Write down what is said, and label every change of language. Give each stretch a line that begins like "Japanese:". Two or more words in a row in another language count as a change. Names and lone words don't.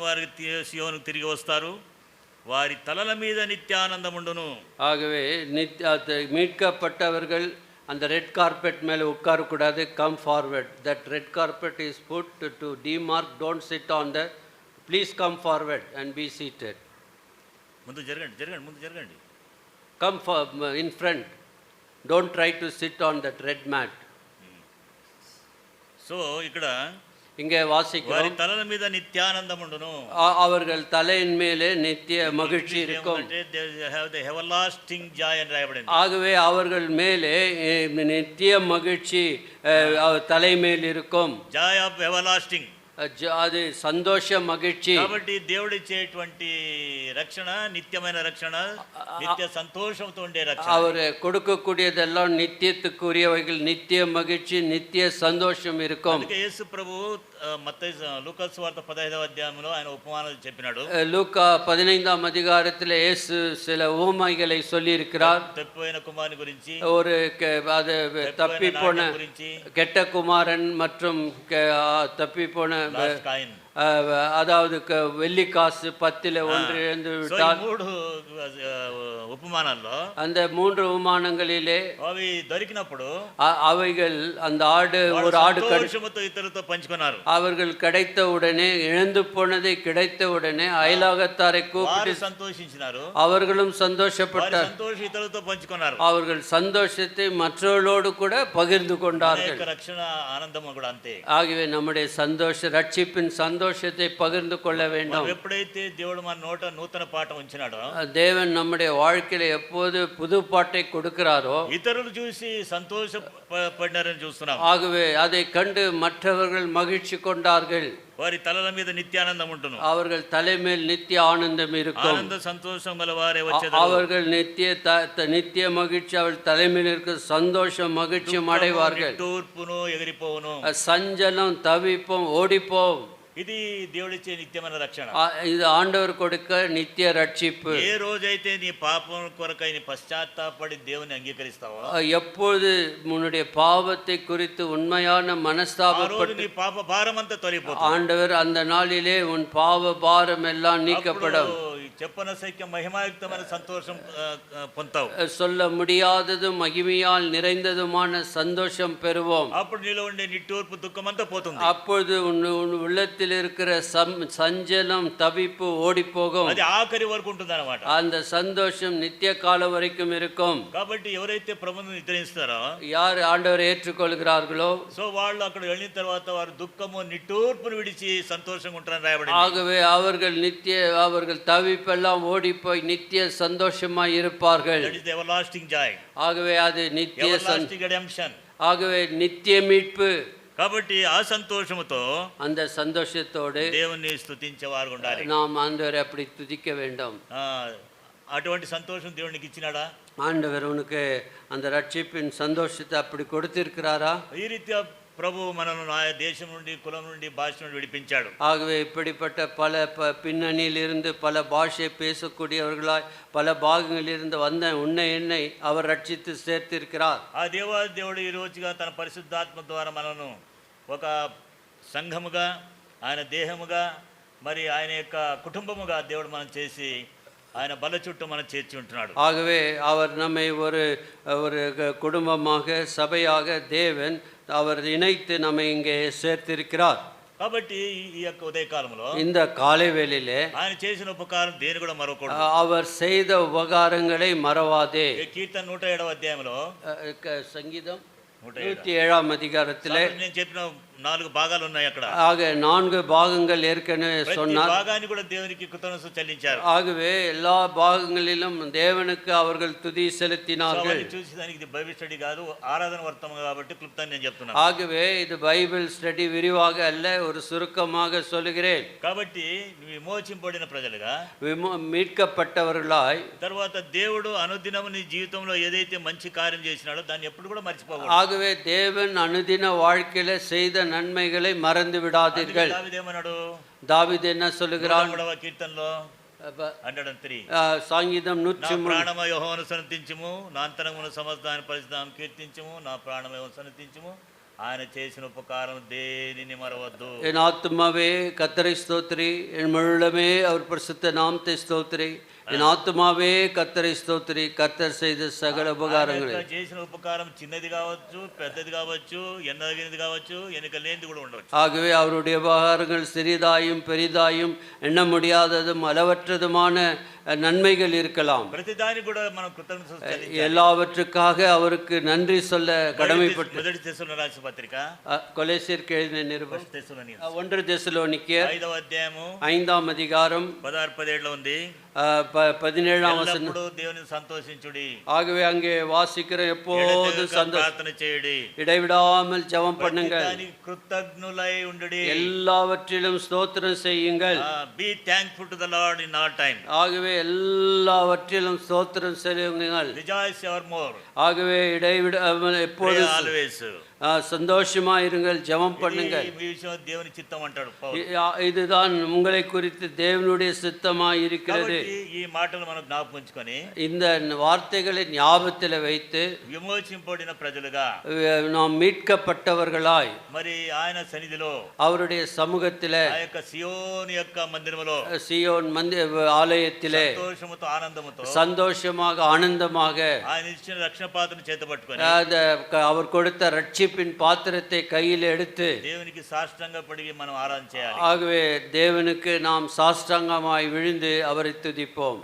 Telugu: వారికి సియోనుకు తిరిగి వస్తారు, వారి తలల మీద నిత్యానందం ఉండును.
Tamil: ஆகவே மீட்கப்பட்டவர்கள் அந்த
English: red carpet
Tamil: மேலே உட்காரக்கூடாது.
English: Come forward. That red carpet is put to demark. Don't sit on the. Please come forward and be seated.
Telugu: ముందు జరగండి, జరగండి, ముందు జరగండి.
English: Come in front. Don't try to sit on that red mat.
Telugu: సో ఇక్కడ
Tamil: இங்கே வாசிக்கிறோம்,
Telugu: వారి తలల మీద నిత్యానందం ఉండును.
Tamil: அவர்கள் தலையின் மேலே நித்திய மகிழ்ச்சி இருக்கும்.
English: everlasting joy
Telugu: అని రాయబడింది.
Tamil: ஆகவே அவர்கள் மேலே நித்திய மகிழ்ச்சி தலை மேல் இருக்கும்.
English: joy of everlasting.
Tamil: அது சந்தோஷ மகிழ்ச்சி.
Telugu: కాబట్టి దేవుడు ఇచ్చేటువంటి రక్షణ నిత్యమైన రక్షణ, నిత్య సంతోషంతో ఉండే రక్షణ.
Tamil: அவர் கொடுக்கக்கூடியதெல்லாம் நித்தியத்துக்குரியவைகள், நித்திய மகிழ்ச்சி, நித்திய சந்தோஷம் இருக்கும்.
Telugu: అందుకే యేసు ప్రభు మత్తయి లూకా సువార్త 15వ అధ్యాయంలో ఆయన ఉపమానాలు చెప్పినాడు.
Tamil: லூக்கா 15ஆம் அதிகாரத்தில் இயேசு சில உவமைகளை சொல்லி இருக்கிறார்.
Telugu: తప్పిపోయిన కుమారుని గురించి,
Tamil: ஒரு அது தப்பி போன கெட்ட குமாரன் மற்றும் தப்பி போன
Telugu: కాయిన్,
Tamil: அதாவது வெள்ளி காசு 10ல் 1 இழந்து விட்டால்.
Telugu: 3 ఉపమానాల్లో
Tamil: அந்த 3 உபமானங்களிலே
Telugu: అవి దొరికినప్పుడు
Tamil: அவைகள் அந்த ஒரு ஆடு
Telugu: సంతోషముతో ఇతరులతో పంచుకున్నారు.
Tamil: அவர்கள் கிடைத்த உடனே, இழந்து போனதை கிடைத்த உடனே அயலாகத்தாரை கூப்பிட்டு
Telugu: సంతోషించినారు.
Tamil: அவர்களும் சந்தோஷப்பட்டார்.
Telugu: సంతోషం ఇతరులతో పంచుకున్నారు.
Tamil: அவர்கள் சந்தோஷத்தை மற்றவர்களோடு கூட பகிர்ந்து கொண்டார்கள்.
Telugu: రక్షణ ఆనందం కూడా అంతే.
Tamil: ஆகவே நம்முடைய ரட்சிப்பின் சந்தோஷத்தை பகிர்ந்து கொள்ள வேண்டும்.
Telugu: ఎప్పుడైతే దేవుడు మన నోట నూతన పాట ఉంచినాడో,
Tamil: தேவன் நம்முடைய வாழ்க்கையில எப்போது புது பாட்டை கொடுக்கிறாரோ,
Telugu: ఇతరులు చూసి సంతోషపడినారని చూస్తున్నాం.
Tamil: ஆகவே அதை கண்டு மற்றவர்கள் மகிழ்ச்சி கொண்டார்கள்.
Telugu: వారి తలల మీద నిత్యానందం ఉంటును.
Tamil: அவர்கள் தலைமேல் நித்திய ஆனந்தம் இருக்கும்.
Telugu: ఆనంద సంతోషం గల వారే వచ్చేదరు.
Tamil: அவர்கள் நித்திய மகிழ்ச்சி, அவர்கள் தலைமையில் இருக்க சந்தோஷம் மகிழ்ச்சியும் அடைவார்கள்.
Telugu: తూర్పును ఎగిరిపోవును.
Tamil: சஞ்சலம் தவிப்போம் ஓடிப்போம்.
Telugu: ఇది దేవుడిచ్చే నిత్యమైన రక్షణ.
Tamil: இது ஆண்டவர் கொடுக்க நித்திய ரட்சிப்பு.
Telugu: ఏ రోజైతే నీ పాపం కొరకై నీ పశ్చాత్తాపడి దేవుని అంగీకరిస్తావో,
Tamil: எப்போது உன்னுடைய பாவத்தை குறித்து உண்மையான மனஸ்தாபப்பட்டு
Telugu: నీ పాప భారం అంతా తొలగిపోతుంది.
Tamil: ஆண்டவர் அந்த நாளிலே உன் பாவ பாரம் எல்லாம் நீக்கப்படும்.
Telugu: చెప్పన సైక్య మహిమాయుక్తమైన సంతోషం పొందుతావు.
Tamil: சொல்ல முடியாததும் மகிமையால் நிறைந்ததுமான சந்தோஷம் பெறுவோம்.
Telugu: అప్పుడు నీలో ఉండే నిట్టూర్పు దుఃఖం అంతా పోతుంది.
Tamil: அப்பொழுது உன் உள்ளத்தில் இருக்கிற சஞ்சலம் தவிப்பு ஓடி போகும்.
Telugu: అది ఆఖరి వరకు ఉంటుంది అన్నమాట.
Tamil: அந்த சந்தோஷம் நித்திய காலம் வரைக்கும் இருக்கும்.
Telugu: కాబట్టి ఎవరైతే ప్రభువును నిద్రిస్తారో,
Tamil: யார் ஆண்டவரை ஏற்றுக்கொள்கிறார்களோ,
Telugu: సో వాళ్ళు అక్కడ వెళ్ళిన తర్వాత వారు దుఃఖము నిట్టూర్పును విడిచి సంతోషంగా ఉంటారని రాయబడింది.
Tamil: ஆகவே அவர்கள் தவிப்பெல்லாம் ஓடி போய் நித்திய சந்தோஷமாய் இருப்பார்கள்.
English: That is the everlasting joy.
Tamil: ஆகவே அது நித்திய
English: everlasting redemption.
Tamil: ஆகவே நித்திய மீட்பு.
Telugu: కాబట్టి ఆ సంతోషముతో,
Tamil: அந்த சந்தோஷத்தோடு
Telugu: దేవుని స్తుతించేవారు ఉండాలి.
Tamil: நாம் ஆண்டவரை அப்படி துதிக்க வேண்டும்.
Telugu: అటువంటి సంతోషం దేవునికి ఇచ్చినాడా?
Tamil: ஆண்டவர் உனக்கு அந்த ரட்சிப்பின் சந்தோஷத்தை அப்படி கொடுத்திருக்கிறாரா?
Telugu: ఈ రీతిగా ప్రభు మనను దేశం నుండి, కులం నుండి, భాష నుండి విడిపించాడు.
Tamil: ஆகவே இப்படிப்பட்ட பல பின்னணியிலிருந்து பல பாஷை பேசக்கூடியவர்களாய் பல பாகங்களிலிருந்து வந்த என்னை அவர் ரட்சித்து சேர்த்திருக்கிறார்.
Telugu: ఆ దేవుడు ఈ రోజుగా తన పరిశుద్ధాత్మ ద్వారా మనను ఒక సంఘముగా, ఆయన దేహముగా, మరి ఆయన యొక్క కుటుంబముగా దేవుడు మనం చేసి ఆయన బల్ల చుట్టూ మనం చేర్చి ఉంటున్నాడు.
Tamil: ஆகவே அவர் நம்மை ஒரு ஒரு குடும்பமாக சபையாக தேவன் அவர் இணைத்து நம்மை இங்கே சேர்த்திருக்கிறார்.
Telugu: కాబట్టి ఈ యొక్క ఉదయకాలంలో
Tamil: இந்த காலை வேளையிலே
Telugu: ఆయన చేసిన ఉపకారం దేని కూడా మరవకూడదు.
Tamil: அவர் செய்த உபகாரங்களை மறவாதே.
Telugu: కీర్తన 107వ అధ్యాయంలో
Tamil: சங்கீதம் 107ஆம் அதிகாரத்திலே
Telugu: నేను చెప్పిన 4 భాగాలు ఉన్నాయి అక్కడ.
Tamil: ஆக 4 பாகங்கள் ஏற்கனவே சொன்னார்.
Telugu: భాగాన్ని కూడా దేవునికి కృతజ్ఞతలు చెల్లించారు.
Tamil: ஆகவே எல்லா பாகங்களிலும் தேவனுக்கு அவர்கள் துதி செலுத்தினார்கள்.
Telugu: చూసి దానికి ఇది
English: Bible study
Telugu: కాదు, ఆరాధన వర్తం కాబట్టి క్లుప్తంగా నేను చెప్తున్నాను.
Tamil: ஆகவே இது
English: Bible study
Tamil: விரிவாக அல்ல, ஒரு சுருக்கமாக சொல்லுகிறேன்.
Telugu: కాబట్టి విమోచింపబడిన ప్రజలుగా
Tamil: மீட்கப்பட்டவர்களாய்
Telugu: తర్వాత దేవుడు అనుదినము నీ జీవితంలో ఏదైతే మంచి కార్యం చేసినాడో దాన్ని ఎప్పుడు కూడా మర్చిపోకూడదు.
Tamil: ஆகவே தேவன் அனுதின வாழ்க்கையில செய்த நன்மைகளை மறந்து விடாதீர்கள். தாவீது என்ன சொல்லுகிறார்?
Telugu: కీర్తనలో 103 సంగీతం 103 ప్రాణమ యెహోవాను సన్నిధించుము, నా అంతరంగమున సమస్తాన్ని పరిశుద్ధం కీర్తించుము, నా ప్రాణమ యెహోవాను సన్నిధించుము, ఆయన చేసిన ఉపకారం దేనిని మరవద్దు.
Tamil: என் ஆத்துமாவே கர்த்தரை ஸ்தோத்திரி, என் முழுமே அவர் பரிசுத்த நாமத்தை ஸ்தோத்திரி. என் ஆத்துமாவே கர்த்தரை ஸ்தோத்திரி, கர்த்தர் செய்த சகல உபகாரங்களை.
Telugu: చేసిన ఉపకారం చిన్నది కావచ్చు, పెద్దది కావచ్చు, ఎన్నదగినది కావచ్చు, ఎన్నిక లేనిది కూడా ఉండవచ్చు.
Tamil: ஆகவே அவருடைய உபகாரங்கள் சிறிதாயும் பெரிதாயும் எண்ண முடியாததும் அளவற்றதுமான நன்மைகள் இருக்கலாம்.
Telugu: ప్రతిదానికి కూడా మనం కృతజ్ఞత చెల్లించాలి.
Tamil: எல்லாவற்றுக்காக அவருக்கு நன்றி சொல்ல கடமைப்பட்டு.
Telugu: మొదటి తెస్సలోనికీయుల రాసిన పత్రిక
Tamil: கொலோசியருக்கு எழுதின நிருபம் 1 தெசலோனிக்கேயர்
Telugu: 5వ అధ్యాయము
Tamil: 5ஆம் அதிகாரம்
Telugu: 16-17 ఉంది.
Tamil: 17ஆம் வசனம்.
Telugu: దేవుని సంతోషించుడి.
Tamil: ஆகவே அங்கே வாசிக்கிற எப்போது
Telugu: ప్రార్థన చేయుడి,
Tamil: இடைவிடாமல் ஜெபம் பண்ணுங்கள்,
Telugu: కృతజ్ఞులై ఉండుడి,
Tamil: எல்லாவற்றிலும் ஸ்தோத்திரம் செய்யுங்கள்.
English: be thankful to the Lord in all time.
Tamil: ஆகவே எல்லாவற்றிலும் ஸ்தோத்திரம் செய்யுங்கள்.
English: rejoice evermore.
Tamil: ஆகவே இடைவிடாமல் எப்போது always சந்தோஷமா இருங்கள், ஜெபம் பண்ணுங்கள்.
Telugu: దేవుని చిత్తం అంటాడు.
Tamil: இதுதான் உங்களை குறித்து தேவனுடைய சித்தமாய் இருக்கிறது.
Telugu: ఈ మాటలు మనం జ్ఞాపకం ఉంచుకొని
Tamil: இந்த வார்த்தைகளை ஞாபகத்தில் வைத்து
Telugu: విమోచింపబడిన ప్రజలుగా
Tamil: நாம் மீட்கப்பட்டவர்களாய்
Telugu: మరి ఆయన సన్నిధిలో
Tamil: அவருடைய சமூகத்திலே
Telugu: ఆ యొక్క సియోను యొక్క మందిరములో
Tamil: சியோன் ஆலயத்திலே
Telugu: సంతోషముతో ఆనందముతో
Tamil: சந்தோஷமாக ஆனந்தமாக
Telugu: ఆయన ఇచ్చిన రక్షణ పాత్రను చేతపట్టుకొని
Tamil: அவர் கொடுத்த ரட்சிப்பின் பாத்திரத்தை கையில் எடுத்து
Telugu: దేవునికి సాష్టాంగ పడి మనం ఆరాధన చేయాలి.
Tamil: ஆகவே தேவனுக்கு நாம் சாஷ்டாங்கமாய் விழுந்து அவரை துதிப்போம்.